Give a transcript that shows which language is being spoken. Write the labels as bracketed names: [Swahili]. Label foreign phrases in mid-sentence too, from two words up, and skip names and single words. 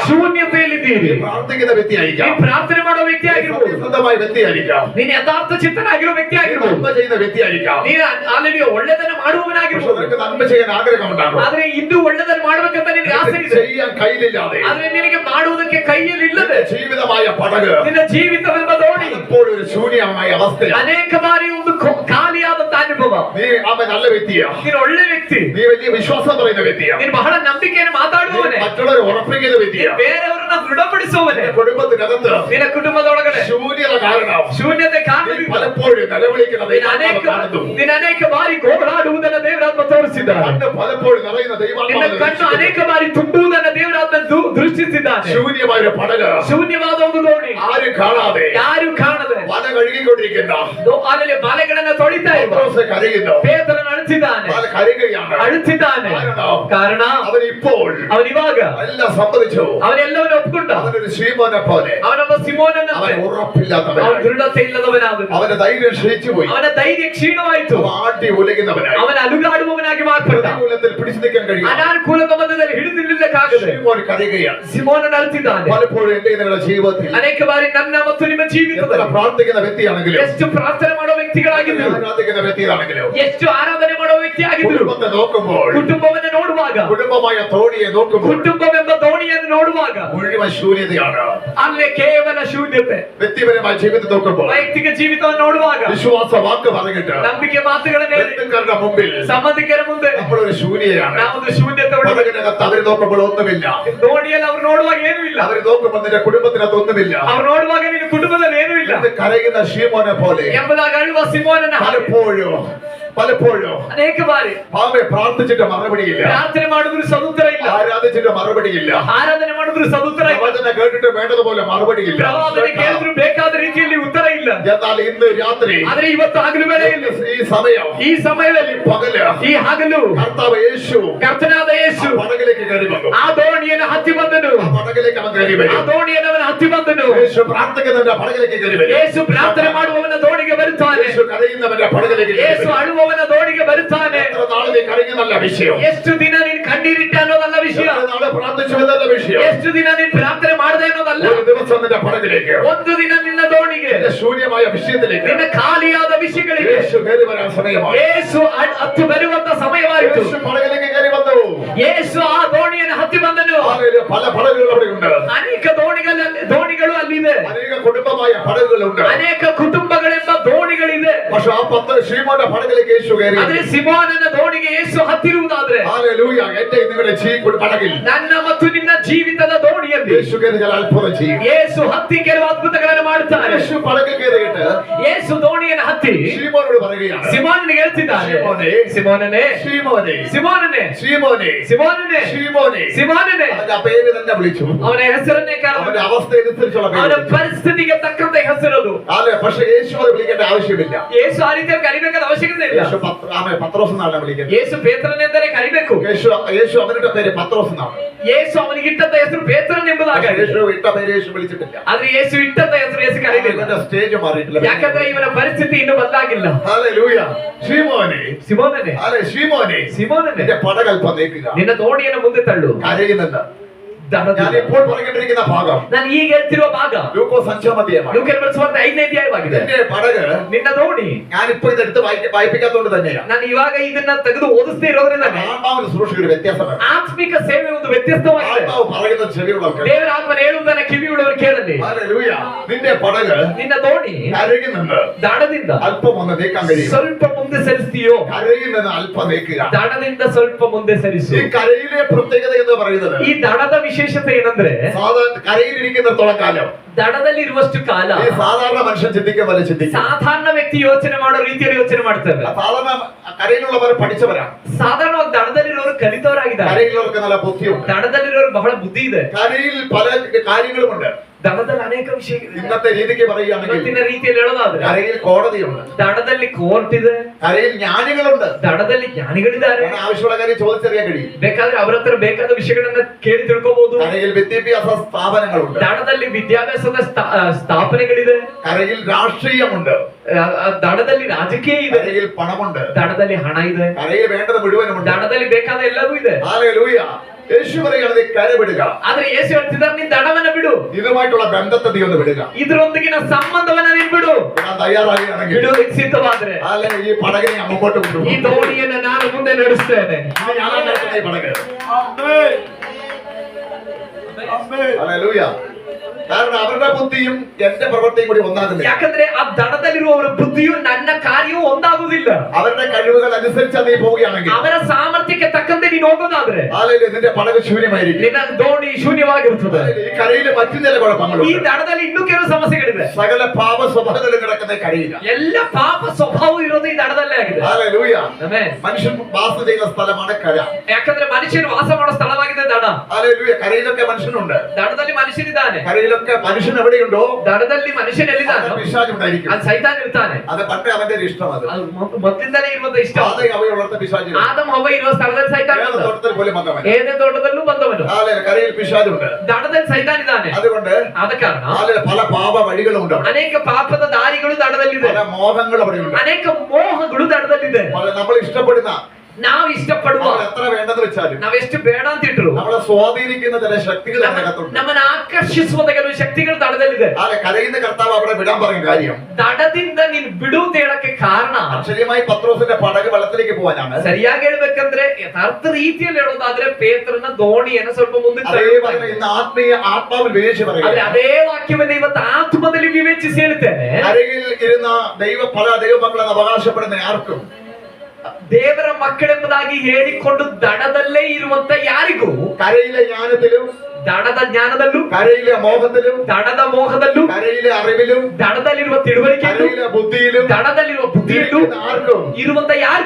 [Kannada] ಶೂನ್ಯತೆಯಲ್ಲಿದ್ದೀರಿ. [Malayalam] പ്രാർത്ഥിക്കുന്ന വ്യക്തിയായിരിക്കാം, [Kannada] ನೀನು ಪ್ರಾರ್ಥನೆ ಮಾಡೋ ವ್ಯಕ್ತಿ ಆಗಿರ್ಬೋದು, [Malayalam] സത്യസന്ധമായ വ്യക്തിയായിരിക്കാം, [Kannada] ನೀನು ಯಥಾರ್ಥ ಚಿತ್ತನಾಗಿರೋ ವ್ಯಕ್ತಿ ಆಗಿರ್ಬೋದು, [Malayalam] നന്മ ചെയ്യുന്ന വ്യക്തിയായിരിക്കാം. [Kannada] ನೀನು ಆಲ್ರೆಡಿ ಒಳ್ಳೆದನ್ನ [Malayalam] പക്ഷെ [Kannada] ಮಾಡುವವನಾಗಿರ್ಬೋದು. [Malayalam] നിനക്ക് നന്മ ചെയ്യാൻ ആഗ്രഹമുണ്ടാകും, [Kannada] ಆದ್ರೆ ಇನ್ನೂ ಒಳ್ಳೆದನ್ನ ಮಾಡ್ಬೇಕಂತ ನಿನಗೆ ಆಸೆ ಇದೆ, [Malayalam] ചെയ്യാൻ കയ്യിലില്ലാതെ [Kannada] ಆದ್ರೆ ನಿನಗೆ ಮಾಡುವುದಕ್ಕೆ ಕೈಯಲ್ಲಿ ಇಲ್ಲದೆ [Malayalam] ജീവിതമായ പടക് [Kannada] ನಿನ್ನ ಜೀವಿತವೆಂಬ ದೋಣಿ [Malayalam] എപ്പോഴും ഒരു ശൂന്യമായ അവസ്ഥയാണ്. [Kannada] ಅನೇಕ ಬಾರಿ ಒಂದು ಖಾಲಿಯಾದಂತ ಅನುಭವ. [Malayalam] നീ അവൻ നല്ല വ്യക്തിയാ, [Kannada] ನೀನು ಒಳ್ಳೆ ವ್ಯಕ್ತಿ, [Malayalam] നീ വലിയ വിശ്വാസം പറയുന്ന വ്യക്തിയാ, [Kannada] ನೀನು ಬಹಳ ನಂಬಿಕೆಯನ್ನು ಮಾತಾಡುವವನೇ, [Malayalam] മറ്റുള്ളവരെ ഉറപ്പിക്കുന്ന വ്യക്തിയാ, [Kannada] ಬೇರೆಯವರನ್ನ ದೃಢಪಡಿಸುವವನೇ. [Malayalam] കുടുംബത്തിനകത്ത് [Kannada] ನಿನ್ನ ಕುಟುಂಬದೊಳಗಡೆ [Malayalam] ശൂന്യത കാരണം [Kannada] ಶೂನ್ಯತೆ [Malayalam] നീ [Kannada] ಕಾರಣದಿಂದ [Malayalam] പലപ്പോഴും നിലവിളിക്കുന്നത് [Kannada] ನೀನು ಅನೇಕ ಬಾರಿ ಗೋಳಾಡುವುದನ್ನ ದೇವರಾತ್ಮ ತೋರಿಸಿದ್ದಾನೆ. [Malayalam] കണ്ണ് പലപ്പോഴും നിറയുന്ന [Kannada] ನಿನ್ನ [Malayalam] ദൈവാത്മാവ് [Kannada] ಕಣ್ಣು ಅನೇಕ ಬಾರಿ ತುಂಬುವುದನ್ನ ದೇವರಾತ್ಮ ದೃಷ್ಟಿಸಿದ್ದಾನೆ. [Malayalam] ശൂന്യമായ ഒരു പടക് [Kannada] ಶೂನ್ಯವಾದ ಒಂದು ದೋಣಿ, [Malayalam] ആരും കാണാതെ [Kannada] ಯಾರು ಕಾಣದೆ [Malayalam] വല കഴുകിക്കൊണ്ടിരിക്കുന്ന [Kannada] ಅಲ್ಲಿ ಬಲೆಗಳನ್ನ ತೊಳಿತಾ ಇರುವ [Malayalam] പത്രോസ് കരയുന്നു, [Kannada] ಪೇತ್ರನು ಅಳುತ್ತಿದ್ದಾನೆ, [Malayalam] വല കരയുകയാണ്. [Kannada] ಅಳುತ್ತಿದ್ದಾನೆ. ಕಾರಣ [Malayalam] അവൻ ഇപ്പോൾ [Kannada] ಅವನಿವಾಗ [Malayalam] എല്ലാം സമ്മതിച്ചു, [Kannada] ಅವನೆಲ್ಲವನ್ನ ಒಪ್ಪಿಕೊಂಡ. [Malayalam] അവനൊരു ശ്രീമോനെ പോലെ [Kannada] ಅವನೊಬ್ಬ ಸಿಮೋನನ [Malayalam] അവൻ ഉറപ്പില്ലാത്തവൻ, [Kannada] ಅವನ ದೃಢತೆ ಇಲ್ಲದವನಾದನು, [Malayalam] അവന്റെ ധൈര്യം ക്ഷയിച്ചു പോയി, [Kannada] ಅವನ ധೈರ್ಯ ಕ್ಷೀಣವಾಯಿತು, [Malayalam] അവൻ ആട്ടി ഉലകുന്നവനായി, [Kannada] ಅವನ ಅಲುಗಾಡುವವನಾಗಿ ಮಾರ್ಪಟ್ಟ. [Malayalam] പ്രതികൂലത്തിൽ പിടിച്ചു നിൽക്കാൻ കഴിയും. [Kannada] ಅನಾನುಕೂಲದ ಮಧ್ಯದಲ್ಲಿ ಹಿಡಿದು ನಿಲ್ಲಕ್ಕಾಗದೆ [Malayalam] ശ്രീമോൻ കരയുകയാണ്. [Kannada] ಸಿಮೋನನ ಅಳುತ್ತಿದ್ದಾನೆ. [Malayalam] പലപ്പോഴും എന്റെ നിങ്ങളുടെ ജീവിതത്തിൽ [Kannada] ಅನೇಕ ಬಾರಿ ನನ್ನ ಮತ್ತು ನಿಮ್ಮ [Malayalam] എത്ര [Kannada] ಜೀವಿತದಲ್ಲಿ [Malayalam] പ്രാർത്ഥിക്കുന്ന വ്യക്തിയാണെങ്കിലും, [Kannada] ಎಷ್ಟು ಪ್ರಾರ್ಥನೆ ಮಾಡೋ ವ್ಯಕ್ತಿಗಳಾಗಿದ್ರು, [Malayalam] ആരാധിക്കുന്ന വ്യക്തിയാണെങ്കിലും, [Kannada] ಎಷ್ಟು ಆರಾಧನೆ ಮಾಡೋ ವ್ಯಕ್ತಿ ಆಗಿದ್ರು, [Malayalam] കുടുംബത്തെ നോക്കുമ്പോൾ, [Kannada] ಕುಟುಂಬವನ್ನು ನೋಡುವಾಗ, [Malayalam] കുടുംബമായ തോണിയെ നോക്കുമ്പോൾ [Kannada] ಕುಟುಂಬವೆಂಬ ದೋಣಿಯನ್ನು ನೋಡುವಾಗ [Malayalam] മുഴുവൻ ശൂന്യതയാണ്. [Kannada] ಅಲ್ಲಿ ಕೇವಲ ಶೂನ್ಯತೆ. [Malayalam] വ്യക്തിപരമായ ജീവിതത്തെ നോക്കുമ്പോൾ, [Kannada] ವೈಯಕ್ತಿಕ ಜೀವಿತವನ್ನು ನೋಡುವಾಗ [Malayalam] വിശ്വാസ വാക്ക് പറഞ്ഞിട്ട് [Kannada] ನಂಬಿಕೆ ಮಾತುಗಳನ್ನು ಹೇಳಿ [Malayalam] ബന്ധുക്കളുടെ മുമ്പിൽ [Kannada] ಸಂಬಂಧಿಕರ ಮುಂದೆ [Malayalam] നമ്മളൊരു ശൂന്യയാണ്. [Kannada] ನಾವೊಂದು ಶೂನ್ಯತೆ ಒಳಗೆ. [Malayalam] പടകിനകത്ത് അവർ നോക്കുമ്പോൾ ഒന്നുമില്ല, [Kannada] ದೋಣಿಯಲ್ಲಿ ಅವ್ರು ನೋಡುವಾಗ ಏನೂ ಇಲ್ಲ, [Malayalam] അവർ നോക്കുമ്പോൾ നിന്റെ കുടുംബത്തിനകത്ത് ഒന്നുമില്ല. [Kannada] ಅವ್ರು ನೋಡುವಾಗ ನಿನ್ನ ಕುಟುಂಬದಲ್ಲಿ ಏನೂ ಇಲ್ಲ [Malayalam] ഇത് കരയുന്ന ശീമോനെ പോലെ [Kannada] ಎಂಬುದಾಗಿ ಅಳುವ ಸಿಮೋನನ ಹಾಗೆ [Malayalam] പലപ്പോഴും [Kannada] ಅನೇಕ ಬಾರಿ [Malayalam] പാവെ പ്രാർത്ഥിച്ചിട്ട് മറുപടിയില്ല, [Kannada] ಪ್ರಾರ್ಥನೆ ಮಾಡಿದ್ರು ಸದುತ್ತರ ಇಲ್ಲ, [Malayalam] ആരാധിച്ചിട്ട് മറുപടിയില്ല, [Kannada] ಆರಾಧನೆ ಮಾಡಿದ್ರು ಸದುತ್ತರ ಇಲ್ಲ, [Malayalam] പ്രവചനം കേട്ടിട്ട് വേണ്ടതുപോലെ മറുപടിയില്ല. [Kannada] ಪ್ರವಾದನೆ ಕೇಳಿದ್ರು ಬೇಕಾದ ರೀತಿಯಲ್ಲಿ ಉತ್ತರ ಇಲ್ಲ. [Malayalam] എന്നാൽ ഇന്ന് രാത്രി [Kannada] ಆದ್ರೆ ಇವತ್ತು ಹಗಲು ವೇಳೆಯಲ್ಲಿ [Malayalam] ഈ [Kannada] ಸಮಯದಲ್ಲಿ [Malayalam] പകല് [Kannada] ಈ ಹಗಲು [Malayalam] കർത്താവ് യേശു [Kannada] ಕರ್ತನಾದ ಯೇಸು [Malayalam] പടകിലേക്ക് കയറി വന്നു. [Kannada] ಆ ದೋಣಿಯನ್ನು ಹತ್ತಿ ಬಂದನು, [Malayalam] ആ പടകിലേക്ക് അവൻ കയറി [Kannada] ಆ [Malayalam] വരും. [Kannada] ದೋಣಿಯನ್ನು ಅವನು ಹತ್ತಿ ಬಂದನು. [Malayalam] യേശു പ്രാർത്ഥിക്കുന്നവന്റെ പടകിലേക്ക് കയറി വരും. [Kannada] ಯೇಸು ಪ್ರಾರ್ಥನೆ ಮಾಡುವವನ ದೋಣಿಗೆ ಬರುತ್ತಾನೆ, [Malayalam] യേശു കരയുന്നവന്റെ പടകിലേക്ക് കയറി [Kannada] ಯೇಸು [Malayalam] വരും. [Kannada] ಅಳುವವನ ದೋಣಿಗೆ ಬರುತ್ತಾನೆ. [Malayalam] എത്ര നാള് നീ കരയുന്നല്ല വിഷയം, [Kannada] ಎಷ್ಟು ದಿನ ನೀನು ಕಣ್ಣೀರಿಟ್ಟ ಅನ್ನೋದಲ್ಲ ವಿಷಯ, [Malayalam] എത്ര നാള് പ്രാർത്ഥിച്ചു എന്നല്ല വിഷയം. [Kannada] ಎಷ್ಟು ದಿನ ನೀನು ಪ್ರಾರ್ಥನೆ ಮಾಡದೆ ಅನ್ನೋದಲ್ಲ. [Malayalam] ഒരു ദിവസം നിന്റെ പടകിലേക്ക്, [Kannada] ಒಂದು ದಿನ ನಿನ್ನ ದೋಣಿಗೆ, [Malayalam] നിന്റെ ശൂന്യമായ വിഷയത്തിലേക്ക് [Kannada] ನಿನ್ನ ಖಾಲಿಯಾದ ವಿಷಯಗಳಿಗೆ [Malayalam] യേശു കയറി വരാൻ സമയമായി. [Kannada] ಯೇಸು ಹತ್ತು ಬರುವಂತ ಸಮಯವಾಯಿತು. [Malayalam] യേശു പടകിലേക്ക് കയറി വന്നു. [Kannada] ಯೇಸು ಆ ದೋಣಿಯನ್ನು ಹತ್ತಿ ಬಂದನು. [Malayalam] ആലയില് പല പടകുകൾ അവിടെയുണ്ട്, [Kannada] ಅನೇಕ ದೋಣಿಗಳು ಅಲ್ಲಿದೆ, [Malayalam] അനേക കുടുംബമായ പടകുകളുണ്ട്. [Kannada] ಅನೇಕ ಕುಟುಂಬಗಳೆಂಬ ದೋಣಿಗಳಿದೆ. [Malayalam] പക്ഷെ ആ ശ്രീമോന്റെ പടകിലേക്ക് യേശു കയറി. [Kannada] ಆದ್ರೆ ಸಿಮೋನನ ದೋಣಿಗೆ ಯೇಸು ಹತ್ತಿರುವುದಾದ್ರೆ, [Malayalam] ഹല്ലേലൂയ, എന്റെ നിങ്ങളുടെ പടകിൽ [Kannada] ನನ್ನ ಮತ್ತು ನಿನ್ನ ಜೀವಿತದ ದೋಣಿಯಲ್ಲಿ [Malayalam] യേശു കയറി ചില അത്ഭുതം ചെയ്യും. [Kannada] ಯೇಸು ಹತ್ತಿ ಕೆಲವು ಅದ್ಭುತಗಳನ್ನು ಮಾಡುತ್ತಾನೆ. [Malayalam] യേശു പടകിൽ കയറിയിട്ട് [Kannada] ಯೇಸು ದೋಣಿಯನ್ನು ಹತ್ತಿ [Malayalam] ശ്രീമോനോട് പറയുകയാണ്, [Kannada] ಸಿಮೋನನಿಗೆ ಹೇಳ್ತಿದ್ದಾನೆ, ಸಿಮೋನನೇ [Malayalam] ശ്രീമോനെ, [Kannada] ಸಿಮೋನನೇ [Malayalam] ശ്രീമോനെ, [Kannada] ಸಿಮೋನನೇ [Malayalam] ശ്രീമോനെ. [Kannada] ಸಿಮೋನನೇ. [Malayalam] അവന്റെ ആ പേര് തന്നെ വിളിച്ചു, [Kannada] ಅವನ ಹೆಸರನ್ನೇ ಕರೆದ, [Malayalam] അവന്റെ അവസ്ഥ അനുസരിച്ചുള്ള [Kannada] ಅವನ [Malayalam] പേര് വിളിച്ചു. [Kannada] ಪರಿಸ್ಥಿತಿಗೆ ತಕ್ಕಂತೆ ಹೆಸರದು. [Malayalam] അല്ലെ, പക്ഷെ യേശു അത് വിളിക്കേണ്ട ആവശ്യമില്ല. [Kannada] ಯೇಸು ಆ ರೀತಿಯಲ್ಲಿ ಕರಿಬೇಕಾದ ಅವಶ್ಯಕತೆ ಇಲ್ಲ. [Malayalam] യേശു പത്രോസ് എന്നാണ് വിളിക്കുന്നത്. [Kannada] ಯೇಸು ಪೇತ್ರನೆಂದರೆ ಕರಿಬೇಕು. [Malayalam] യേശു അവരുടെ പേര് പത്രോസ് എന്നാണ്. [Kannada] ಯೇಸು ಅವನಿಗೆ ಇಟ್ಟಂತ ಹೆಸರು ಪೇತ್ರನ್ ಎಂಬುದಾಗಿ. [Malayalam] യേശു ഇട്ട പേര് യേശു വിളിച്ചിട്ടില്ല. [Kannada] ಆದ್ರೆ ಯೇಸು ಇಟ್ಟಂತ ಹೆಸರು ಯೇಸು ಕರೀಲಿಲ್ಲ. [Malayalam] അവന്റെ സ്റ്റേജ് മാറിയിട്ടില്ല. [Kannada] ಯಾಕಂದ್ರೆ ಇವನ ಪರಿಸ್ಥಿತಿ ಇನ್ನೂ ಬದಲಾಗಿಲ್ಲ. [Malayalam] ഹല്ലേലൂയ. ശ്രീമോനെ, [Kannada] ಸಿಮೋನನೇ, [Malayalam] അല്ലെ ശ്രീമോനെ, [Kannada] ಸಿಮೋನನೇ, [Malayalam] നിന്റെ പടകൽപ്പം നീക്കുക, [Kannada] ನಿನ್ನ ದೋಣಿಯನ್ನು ಮುಂದೆ ತಳ್ಳು. [Malayalam] കരയുന്നുണ്ട്. ഞാൻ ഇപ്പോൾ പറഞ്ഞിട്ടിരിക്കുന്ന ഭാഗം [Kannada] ನಾನು ಈಗ ಹೇಳ್ತಿರುವ ಭಾಗ [Malayalam] ലൂക്കോസ് 5-ാം അധ്യായമാണ്. [Kannada] ಲೂಕನ ಬರೆಸುವಂತ 5ನೇ ಅಧ್ಯಾಯವಾಗಿದೆ. [Malayalam] നിന്റെ പടക്, [Kannada] ನಿನ್ನ ದೋಣಿ. [Malayalam] ഞാനിപ്പോ ഇതെടുത്ത് വായിപ്പിക്കാത്തതുകൊണ്ട് തന്നെയാണ്. [Kannada] ನಾನು ಇವಾಗ ಇದನ್ನ ತೆಗೆದು ಓದಿಸ್ತಾ ಇರೋದ್ರಿಂದ [Malayalam] ആത്മാവിന് ശുശ്രൂഷയ്ക്ക് ഒരു വ്യത്യാസമാണ്. [Kannada] ಆತ್ಮಿಕ ಸೇವೆ ಒಂದು ವ್ಯತ್ಯಾಸವಾಗಿದೆ. [Malayalam] ആത്മാവ് പറയുന്നത് ചെവിയുള്ളവർക്ക്, [Kannada] ದೇವರ ಆತ್ಮನ ಹೇಳುವುದನ್ನ ಕಿವಿಯುಳ್ಳವರು ಕೇಳಲಿ. [Malayalam] ഹല്ലേലൂയ. നിന്റെ പടക് [Kannada] ನಿನ್ನ ದೋಣಿ [Malayalam] കരയിൽ നിന്ന് [Kannada] ದಡದಿಂದ [Malayalam] അല്പം ഒന്ന് നീക്കാൻ കഴിയും. [Kannada] ಸ್ವಲ್ಪ ಮುಂದೆ ಸರಿಸ್ತೀಯೋ, [Malayalam] കരയിൽ നിന്ന് അല്പം നീക്കുക. [Kannada] ದಡದಿಂದ ಸ್ವಲ್ಪ ಮುಂದೆ ಸರಿಸು. [Malayalam] ഈ കരയിലെ പ്രത്യേകത എന്ന് പറയുന്നത് [Kannada] ಈ ದಡದ ವಿಷಯ ವಿಶೇಷತೆ ಏನಂದ್ರೆ [Malayalam] സാധാരണ കരയിലിരിക്കുന്നിടത്തോളം കാലം [Kannada] ದಡದಲ್ಲಿರುವಷ್ಟು ಕಾಲ [Malayalam] ഈ സാധാരണ മനുഷ്യൻ ചിന്തിക്കാൻ പോലെ ചിന്തിക്കും. [Kannada] ಸಾಧಾರಣ ವ್ಯಕ್ತಿ ಯೋಚನೆ ಮಾಡೋ ರೀತಿಯಲ್ಲಿ ಯೋಚನೆ ಮಾಡ್ತಾರೆ. [Malayalam] സാധാരണ കരയിലുള്ളവർ പഠിച്ചവരാണ്. [Kannada] ಸಾಧಾರಣವಾಗಿ ದಡದಲ್ಲಿರೋರು ಕಲಿತವರಾಗಿದ್ದಾರೆ. [Malayalam] കരയിലുള്ളവർക്ക് നല്ല ബുദ്ധിയുണ്ട്. [Kannada] ದಡದಲ್ಲಿರೋರು ಬಹಳ ಬುದ್ಧಿ ಇದೆ. [Malayalam] കരയിൽ പല കാര്യങ്ങളുമുണ്ട്. [Kannada] ದಡದಲ್ಲಿ ಅನೇಕ ವಿಷಯಗಳು. [Malayalam] ഇന്നത്തെ രീതിക്ക് പറയുകയാണെങ്കിൽ [Kannada] ಇವತ್ತಿನ ರೀತಿಯಲ್ಲಿ ಹೇಳೋದಾದ್ರೆ [Malayalam] കരയിൽ കോടതിയുണ്ട്, [Kannada] ದಡದಲ್ಲಿ ಕೋರ್ಟ್ ಇದೆ, [Malayalam] കരയിൽ ജ്ഞാനികളുണ്ട്. [Kannada] ದಡದಲ್ಲಿ ಜ್ಞಾನಿಗಳಿದ್ದಾರೆ. [Malayalam] ആവശ്യമുള്ള കാര്യം ചോദിച്ചറിയാൻ കഴിയും. [Kannada] ಬೇಕಾದ್ರೆ ಅವ್ರ ಹತ್ರ ಬೇಕಾದ ವಿಷಯಗಳನ್ನ ಕೇಳಿ ತಿಳ್ಕೋಬಹುದು. [Malayalam] കരയിൽ വിദ്യാഭ്യാസ സ്ഥാപനങ്ങളുണ്ട്, [Kannada] ದಡದಲ್ಲಿ ವಿದ್ಯಾಭ್ಯಾಸದ ಸ್ಥಾಪನೆಗಳಿದೆ. [Malayalam] കരയിൽ രാഷ്ട്രീയമുണ്ട്, [Kannada] ದಡದಲ್ಲಿ ರಾಜಕೀಯ ಇದೆ. [Malayalam] കരയിൽ പണമുണ്ട്, [Kannada] ದಡದಲ್ಲಿ ಹಣ ಇದೆ. [Malayalam] കരയിൽ വേണ്ടത് മുഴുവനുമുണ്ട്. [Kannada] ದಡದಲ್ಲಿ ಬೇಕಾದ ಎಲ್ಲವೂ ಇದೆ. [Malayalam] ഹല്ലേലൂയ. യേശു പറയുകയാണ് കര വിടുക. [Kannada] ಆದ್ರೆ ಯೇಸು ಹೇಳ್ತಿದ್ದಾರೆ ನೀನ್ ದಡವನ್ನ ಬಿಡು, [Malayalam] ഇതുമായിട്ടുള്ള ബന്ധത്തെ നീ ഒന്ന് വിടുക. [Kannada] ಇದರೊಂದಿಗಿನ ಸಂಬಂಧವನ್ನ ನೀನ್ ಬಿಡು. [Malayalam] ഞാൻ തയ്യാറാകുകയാണെങ്കിൽ [Kannada] ಬಿಡುವುದಕ್ಕೆ ಸಿದ್ಧವಾದ್ರೆ [Malayalam] അല്ലെങ്കിൽ ಈ പടകിനെ അങ്ങോട്ട് [Kannada] ಈ [Malayalam] കൊണ്ടുപോകും. [Kannada] ದೋಣಿಯನ್ನ ನಾನು ಮುಂದೆ ನಡೆಸ್ತೇನೆ. [Malayalam] ഈ പടക്. ഹല്ലേലൂയ. കാരണം അവരുടെ ബുദ്ധിയും എന്റെ പ്രവൃത്തിയും കൂടി ഒന്നാകുന്നില്ല. [Kannada] ಯಾಕಂದ್ರೆ ಆ ದಡದಲ್ಲಿರುವವರ ಬುದ್ಧಿಯು ನನ್ನ ಕಾರ್ಯವು ಒಂದಾಗುವುದಿಲ್ಲ. [Malayalam] അവരുടെ കഴിവുകൾ അനുസരിച്ച് നീ പോവുകയാണെങ്കിൽ [Kannada] ಅವರ ಸಾಮರ್ಥ್ಯಕ್ಕೆ ತಕ್ಕಂತೆ ನೀನು ಹೋಗೋದಾದ್ರೆ [Malayalam] ഹല്ലേലൂയ നിന്റെ പടക് ശൂന്യമായിരിക്കും. [Kannada] ನಿನ್ನ ದೋಣಿ ಶೂನ್ಯವಾಗಿರುತ್ತದೆ. [Malayalam] ഈ കരയിൽ മറ്റു ചില [Kannada] ಈ [Malayalam] കുഴപ്പങ്ങളുണ്ട്. [Kannada] ದಡದಲ್ಲಿ ಇನ್ನೂ ಕೆಲವು ಸಮಸ್ಯೆಗಳಿವೆ. [Malayalam] സകല പാപ സ്വഭാവങ്ങളും കിടക്കുന്ന കരയില്ല. [Kannada] ಎಲ್ಲ ಪಾಪ ಸ್ವಭಾವ ಇರೋದು ಈ ದಡದಲ್ಲೇ ಆಗಿದೆ. [Malayalam] ഹല്ലേലൂയ. [Kannada] ಆಮೆನ್. [Malayalam] മനുഷ്യൻ വാസ ചെയ്യുന്ന സ്ഥലമാണ് കര. [Kannada] ಯಾಕಂದ್ರೆ ಮನುಷ್ಯನು ವಾಸ ಮಾಡೋ ಸ್ಥಳವಾಗಿದೆ ದಡ. [Malayalam] ഹല്ലേലൂയ. കരയിലൊക്കെ മനുഷ്യനുണ്ട്, [Kannada] ದಡದಲ್ಲಿ ಮನುಷ್ಯನಿದ್ದಾನೆ. [Malayalam] കരയിലൊക്കെ മനുഷ്യൻ എവിടെയുണ്ടോ [Kannada] ದಡದಲ್ಲಿ ಮನುಷ್ಯನ್ ಎಲ್ಲಿದ್ದಾನೋ [Malayalam] പിശാച് ഉണ്ടായിരിക്കും. [Kannada] ಅಲ್ಲಿ ಸೈತಾನ್ ಇರ್ತಾನೆ. [Malayalam] അത് പണ്ടേ അവന്റെ ഒരു ഇഷ്ടം. അത് [Kannada] ಮೊದಲಿಂದಲೇ ಇರುವಂತ ಇಷ್ಟ. [Malayalam] അവയെ വളർത്ത പിശാച് [Kannada] ಆದಮ್ ಹವ್ವ ಇರುವ ಸ್ಥಳದಲ್ಲಿ ಸೈತಾನ್ ಇದ್ದ. [Malayalam] തോട്ടത്തിൽ പോലും വന്നവൻ. [Kannada] ಏನೇ ತೋಟದಲ್ಲೂ ಬಂದವನು. [Malayalam] കരയിൽ പിശാചുണ്ട്. [Kannada] ದಡದಲ್ಲಿ ಸೈತಾನ್ ಇದ್ದಾನೆ. [Malayalam] അതുകൊണ്ട് [Kannada] ಆದ ಕಾರಣ [Malayalam] പല പാപ വഴികളും ഉണ്ട്. [Kannada] ಅನೇಕ ಪಾಪದ ದಾರಿಗಳು ದಡದಲ್ಲಿದೆ. [Malayalam] പല മോഹങ്ങൾ അവിടെയുണ്ട്. [Kannada] ಅನೇಕ ಮೋಹಗಳು ದಡದಲ್ಲಿದೆ. [Malayalam] നമ്മൾ ഇഷ്ടപ്പെടുന്ന [Kannada] ನಾವು ಇಷ್ಟಪಡುವ [Malayalam] നമ്മൾ എത്ര വേണ്ടെന്ന് വെച്ചാലും [Kannada] ನಾವೆಷ್ಟು ಬೇಡ ಅಂತ ಇಟ್ರು [Malayalam] നമ്മളെ സ്വാധീനിക്കുന്ന ചില ശക്തികൾ അതിനകത്തുണ്ട്. [Kannada] ನಮ್ಮನ್ನ ಆಕರ್ಷಿಸುವ ಕೆಲವು ಶಕ್ತಿಗಳು ದಡದಲ್ಲಿದೆ. [Malayalam] കരയുന്ന കർത്താവ് അവിടെ വിടാൻ പറഞ്ഞ കാര്യം [Kannada] ದಡದಿಂದ ನೀನ್ ಬಿಡು ಅಂತ ಹೇಳಕ್ಕೆ ಕಾರಣ [Malayalam] അക്ഷര്യമായി പത്രോസിന്റെ പടക് വെള്ളത്തിലേക്ക് പോകാനാണ്. [Kannada] ಸರಿಯಾಗಿ ಹೇಳ್ಬೇಕಂದ್ರೆ ಯಥಾರ್ಥ ರೀತಿಯಲ್ಲಿ ಹೇಳೋದಾದ್ರೆ ಪೇತ್ರನ ದೋಣಿಯನ್ನು ಸ್ವಲ್ಪ ಮುಂದಕ್ಕೆ [Malayalam] അതേപോലെ ഇന്ന് ആത്മാവിൽ വിവേചിച്ച് [Kannada] ಆದ್ರೆ [Malayalam] പറയുക. [Kannada] ಅದೇ ವಾಕ್ಯವನ್ನ ಇವತ್ತು ಆತ್ಮದಲ್ಲಿ ವಿವೇಚಿಸಿ ಹೇಳ್ತೇನೆ. [Malayalam] കരയിൽ ഇരുന്ന പല ദൈവമക്കളെന്ന് അവകാശപ്പെടുന്ന ആർക്കും [Kannada] ದೇವರ ಮಕ್ಕಳೆಂಬುದಾಗಿ ಹೇಳಿಕೊಂಡು ದಡದಲ್ಲೇ ಇರುವಂತ ಯಾರಿಗೂ [Malayalam] കരയിലെ ജ്ഞാനത്തിലും [Kannada] ದಡದ ಜ್ಞಾನದಲ್ಲೂ [Malayalam] കരയിലെ മോഹത്തിലും [Kannada] ದಡದ ಮೋಹದಲ್ಲೂ [Malayalam] കരയിലെ അറിവിലും [Kannada] ದಡದಲ್ಲಿರುವ ತಿಳುವಳಿಕೆಯಲ್ಲೂ [Malayalam] കരയിലെ ബുദ്ധിയിലും [Kannada] ದಡದಲ್ಲಿರುವ ಬುದ್ಧಿಯಲ್ಲೂ [Malayalam] ആർക്കും [Kannada] ಇರುವಂತ ಯಾರಿಗೂ